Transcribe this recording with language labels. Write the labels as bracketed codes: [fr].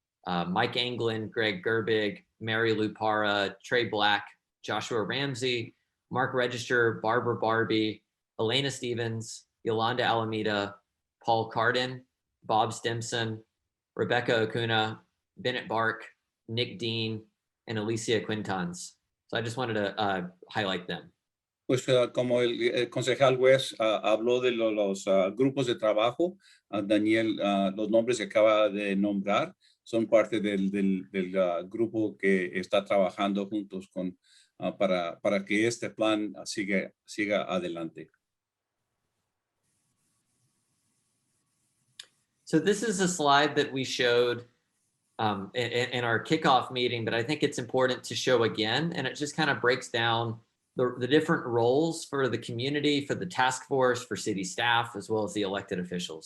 [en] Mike Anglin, Greg Gerbig, Mary Lou Parra, Trey Black, Joshua Ramsey, Mark Register, Barbara Barbie, Elena Stevens, Yolanda Alameda, Paul Carden, Bob Stimson, Rebecca Acuna, Bennett Bark, Nick Dean, and Alicia Quintans. So I just wanted to highlight them. [es] Pues como el concejal West habló de los grupos de trabajo, Daniel, los nombres que acaba de nombrar son parte del grupo que está trabajando juntos con, para que este plan siga adelante. [en] So this is a slide that we showed in our kickoff meeting, but I think it's important to show again, and it just kind of breaks down the different roles for the community, for the task force, for city staff, as well as the elected officials.